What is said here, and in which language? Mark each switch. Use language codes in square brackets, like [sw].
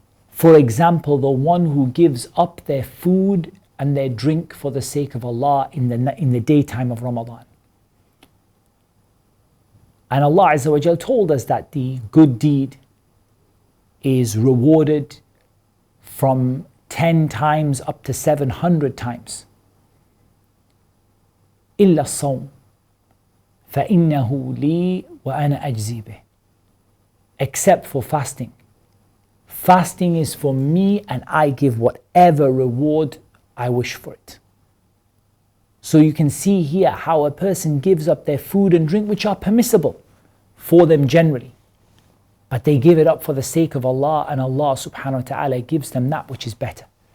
[en] For example, the one who gives up their food and their drink for the sake of Allah in the daytime of Ramadan. And Allah Azza wa Jal told us that the good deed is rewarded from 10 times up to 700 times. [ar] إلا الصوم فإنه لي وأنا أجزي به. [en] Except for fasting. Fasting is for me and I give whatever reward I wish for it. So you can see here how a person gives up their food and drink, which are permissible for them generally, but they give it up for the sake of Allah, and Allah subhanahu wa ta'ala gives them that which is better.